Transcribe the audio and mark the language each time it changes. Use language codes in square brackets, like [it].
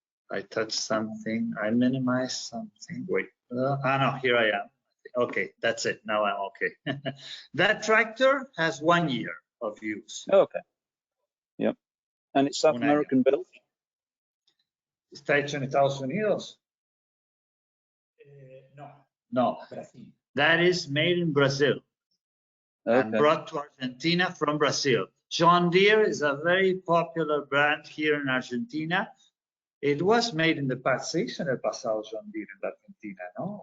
[en] I touched something. I minimized something. Wait. No, here I am. Okay, that's it. Now I'm okay. That tractor has 1 year of use. Okay. Yep. And it's South American built? [es] ¿Está hecho en Estados Unidos? No. No. Brasil. [en] That is made in Brazil and brought to Argentina from Brazil. John Deere is a very popular brand here in Argentina. It was made in the past. [es] Se hizo en el pasado John Deere en la Argentina, ¿no?